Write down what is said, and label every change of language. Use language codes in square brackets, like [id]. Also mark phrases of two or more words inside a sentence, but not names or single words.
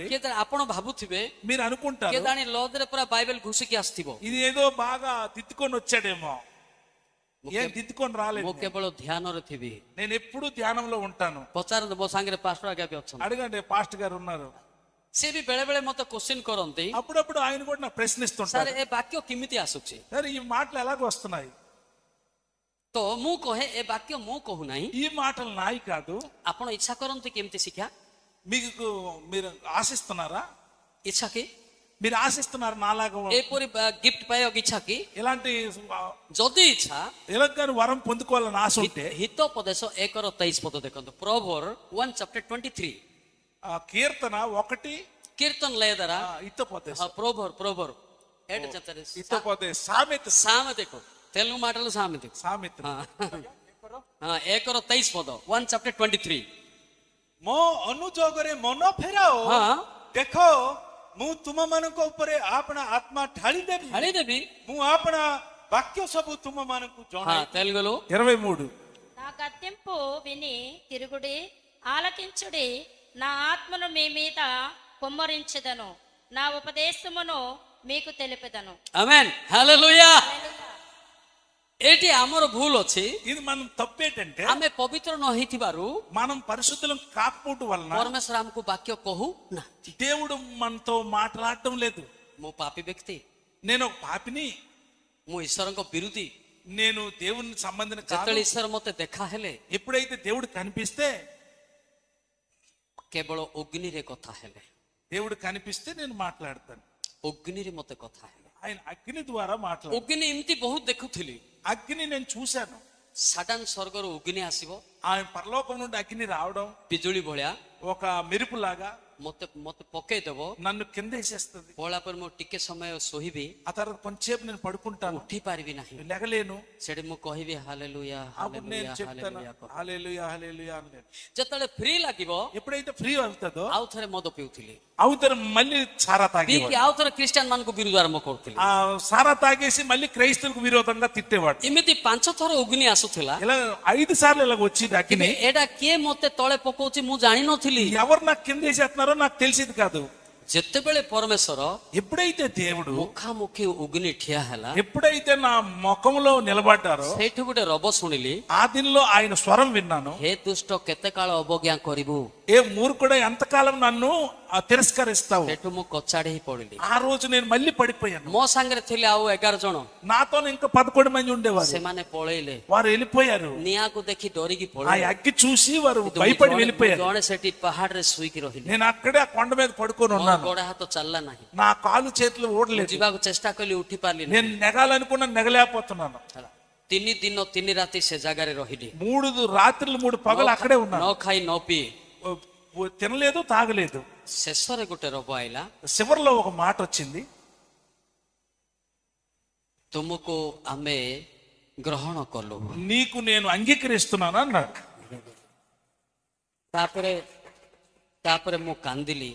[or] କେଜାଣି ଆପଣ ଭାବୁଥିବେ [te] మీరు అనుకుంటారు [or] କେଜାଣି ଲଜରେ ପୁରା ବାଇବେଲ ଘୁଷିକି ଆସିଥିବ। [te] ఇది ఏదో బాగా తిత్తుకొని వచ్చాడేమో, ఏం తిత్తుకొని రాలేదు। [or] ମୁଁ କେବଳ ଧ୍ୟାନରେ ଥିବି। [te] నేను ఎప్పుడు ధ్యానంలో ఉంటాను। [or] ପଚାରନ୍ତୁ, ମୋ ସାଙ୍ଗରେ ପାଷ୍ଟର ଆଜ୍ଞା ବି ଅଛନ୍ତି, [te] అడగండి, పాస్టర్ గారు ఉన్నారు। [or] ସେ ବି ବେଳେ ବେଳେ ମତେ କ୍ୱେଶ୍ଚିନ୍ କରନ୍ତି, [te] అప్పుడప్పుడు ఆయన కూడా నాకు [or] ସାର୍ [te] ప్రశ్నిస్తుంటారు, [or] ଏ ବାକ୍ୟ କେମିତି ଆସୁଛି? [te] సరే ఈ మాటలు ఎలాగ వస్తున్నాయి? [or] ତ ମୁଁ କହେ ଏ ବାକ୍ୟ ମୁଁ କହୁନାହିଁ, [te] ఈ మాటలు నాయి కాదు। [or] ଆପଣ ଇଚ୍ଛା କରନ୍ତି କେମିତି ଶିକ୍ଷା? [te] మీకు మీరు ఆశిస్తున్నారా? [or] ଇଚ୍ଛା କି [te] మీరు ఆశిస్తున్నారు నాలాగా [or] ଏପରି ଗିଫ୍ଟ ପାଇବାକୁ ଇଚ୍ଛା କି? [te] ఇలాంటి [or] ଯଦି ଇଚ୍ଛା, [te] ఎలాగ వరం పొందుకోవాలని ఆశ ఉంటే [or] ହିତୋପଦେଶ 1:23 ପଦ ଦେଖନ୍ତୁ। ପ୍ରୋଭର 1:23। [te] కీర్తన 1 కీర్తన లేదరా? హితోపదేశ, ప్రోభర్ హితోపదేశ, సామెత, సామెతకు తెలుగు మాటలు సామెతకు సామెత [or] 1:23 ପଦ 1:23। ମୋ ଅନୁଯୋଗରେ ମନ ଫେରାଅ, ଦେଖ ମୁଁ ତୁମମାନଙ୍କ ଉପରେ ଆପଣା ଆତ୍ମା ଢାଳିଦେବି, అడిదేవి ମୁଁ ଆପଣା ବାକ୍ୟ ସବୁ ତୁମମାନଙ୍କୁ ଜଣାଇ। [te] తెలుగులో 23 నా గద్దింపు విని తిరుగుడి, ఆలకించుడి, నా ఆత్మను మీ మీద కుమ్మరించెదను, నా ఉపదేశమును మీకు తెలిపెదను। ఆమేన్, హల్లెలూయా। [or] ଏଠି ଆମର ଭୁଲ ଅଛି, [te] ఇది మనం తప్పేంటంటే [or] ଆମେ ପବିତ୍ର ନ ହେଇଥିବାରୁ [te] మనం పరిశుద్ధులం కాకపోవడం వలన [or] ପରମେଶ୍ୱର ଆମକୁ ବାକ୍ୟ କହୁ ନାହାନ୍ତି। [te] దేవుడు మనతో మాట్లాడటం లేదు। [or] ମୁଁ ପାପୀ ବ୍ୟକ୍ତି, [te] నేను ఒక పాపిని, [or] ମୁଁ ଈଶ୍ୱରଙ୍କ ବିରୋଧୀ। [te] నేను దేవుని సంబంధించిన కాదు। [or] ଯେତେବେଳେ ଈଶ୍ୱର ମତେ ଦେଖା ହେଲେ [te] ఎప్పుడైతే దేవుడు కనిపిస్తే, [or] କେବଳ ଅଗ୍ନିରେ କଥା ହେଲେ, [te] దేవుడు కనిపిస్తే నేను మాట్లాడతాను। [or] ଅଗ୍ନିରେ ମତେ କଥା ହେଲେ। [te] ఆయన అగ్ని ద్వారా మాట్లాడు। [or] ଅଗ୍ନି ଏମିତି ବହୁତ ଦେଖୁଥିଲି, [te] అగ్ని నేను చూశాను। [or] ସଡନ୍ ସ୍ୱର୍ଗରୁ ଅଗ୍ନି ଆସିବ, [te] ఆయన పరలోకం నుండి అగ్ని రావడం, [or] ବିଜୁଳି ଭଳିଆ [te] ఒక మెరుపులాగా [or] ମତେ ପକେଇଦବ, [te] నన్ను కింద వేసేస్తుంది। [or] ପଳା ପରେ ମୁଁ ଟିକେ ସମୟ ଶୋଇବି, [te] ఆ తర్వాత కొంచెంసేపు నేను పడుకుంటాను, [or] ଉଠି ପାରିବି ନାହିଁ। [te] లెగలేను। [or] ସେଠି ମୁଁ କହିବି ହାଲେଲୁୟା, [te] అప్పుడు నేను [or] ହାଲେଲୁୟା, [te] చెప్తాను [or] ହାଲେଲୁୟା କହ। [te] హల్లెలూయా హల్లెలూయా అని। [or] ଯେତେବେଳେ ఫ్రీ ଲାଗିବ [te] ఎప్పుడైతే ఫ్రీ అవుతుందో [or] ଆଉ ଥରେ ମଦ ପିଉଥିଲି, [te] అవుతారు, మళ్ళీ సారా [or] ପିଇକି [te] తాగేవాడు। [or] ଆଉ ଥରେ ଖ୍ରୀଷ୍ଟିଆନ ମାନଙ୍କୁ ବିରୋଧ ଆରମ୍ଭ କରୁଥିଲି। [te] ఆ సారా తాగేసి మళ్ళీ క్రైస్తవులకు విరోధంగా తిట్టేవాడు। [or] ଏମିତି 5 ଥର ଅଗ୍ନି ଆସୁଥିଲା, [te] ఇలా 5 సార్లు ఇలా వచ్చింది [or] କିନ୍ତୁ [te] అగ్ని। [or] ଏଇଟା କିଏ ମତେ ତଳେ ପକଉଛି ମୁଁ ଜାଣିନଥିଲି। [te] ఎవరు నాకు కింద వేసేస్తున్నారో నాకు తెలిసేది కాదు। [or] ଯେତେବେଳେ ପରମେଶ୍ୱର [te] ఎప్పుడైతే దేవుడు [or] ମୁଖାମୁଖି ଅଗ୍ନି ଠିଆ ହେଲା, [te] ఎప్పుడైతే నా ముఖంలో నిలబడ్డారో [or] ସେଇଠୁ ଗୋଟେ ରବ ଶୁଣିଲି, [te] ఆ దినలో ఆయన స్వరం విన్నాను। [or] ହେ ଦୁଷ୍ଟ କେତେ କାଳ ଅବଜ୍ଞା କରିବୁ, [te] ఏ మూర్ఖుడా ఎంతకాలం నన్ను తిరస్కరిస్తావు. [or] ସେଠୁ ମୁଁ କଚାଡ଼ି ହେଇ ପଡ଼ିଲି। [te] ఆ రోజు నేను మళ్ళీ పడిపోయాను. [or] ମୋ ସାଙ୍ଗରେ ଥିଲେ ଆଉ 11 ଜଣ, [te] నాతో ఇంకా 11 మంది ఉండేవారు. [or] ସେମାନେ ପଳେଇଲେ। [te] వారు వెళ్ళిపోయారు. [or] ନିଆଁକୁ ଦେଖି ଡରିକି [te] ఆ [or] ପଳେଇଲେ। [te] అగ్గి చూసి వారు భయపడి వెళ్ళిపోయారు. [or] ଜଣେ ସେଠି ପାହାଡରେ ଶୋଇକି ରହିଲେ। [te] నేను అక్కడే ఆ కొండ మీద పడుకొని [or] ମୋର [te] ఉన్నాను. [or] ଗୋଡ ହାତ ଚାଲିଲା ନାହିଁ। [te] నా కాలు చేతులు ఓడలేదు. [or] ଯିବାକୁ ଚେଷ୍ଟା କଲି, ଉଠି ପାରିଲିନି। [te] నేను నెగాలనుకున్నా నెగలేకపోతున్నాను. [or] ହେଲା, 3 ଦିନ 3 ରାତି ସେ ଜାଗାରେ ରହିଲି। [te] 3 రాత్రులు 3 పగలు అక్కడే ఉన్నాను. [or] ନ ଖାଇ ନ ପିଇ। [te] తినలేదు, తాగలేదు. [or] ଶେଷରେ ଗୋଟେ ରୋଗ ଆଇଲା। [te] చివరిలో ఒక మాట వచ్చింది, [or] ତୁମକୁ ଆମେ ଗ୍ରହଣ କଲୁ। [te] నీకు నేను అంగీకరిస్తున్నాను అన్నాడు. [or] ତାପରେ ମୁଁ କାନ୍ଦିଲି।